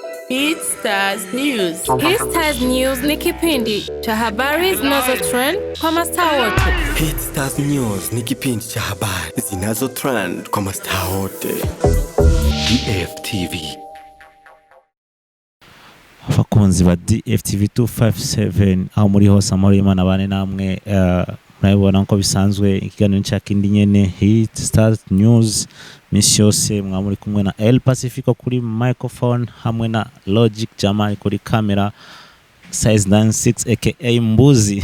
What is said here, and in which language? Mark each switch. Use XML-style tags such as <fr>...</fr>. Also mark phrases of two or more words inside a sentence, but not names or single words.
<sw>Hit Stars News. Hit Stars News ni kipindi cha habari zinazo trend kwa mastaa wote. Hit Stars News ni kipindi cha habari zinazo trend kwa mastaa wote. DFTV.</sw> <rn>Abakunzi ba DFTV 257 aho muri hose amari Imana bane namwe murabibona ko bisanzwe ikiganiro cyakindi nyene Hit Stars News misi yose mwamuri kumwe na El Pacifico kuri microphone hamwe na Logic Jamal kuri camera size 96 aka Mbuzi.</rn>